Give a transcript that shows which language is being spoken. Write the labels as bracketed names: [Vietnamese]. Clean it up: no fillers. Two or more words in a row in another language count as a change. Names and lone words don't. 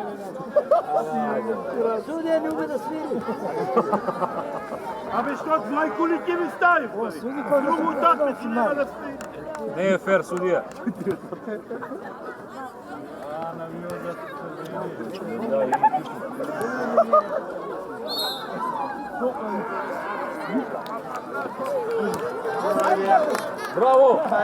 [Serbian] Sudija ne ume da sviri. [Macedonian] Абе, што мајкули ќе ви стави? [Serbian] Другу уtakmicu нема да свири. [Macedonian] Не е фер, судија. Браво!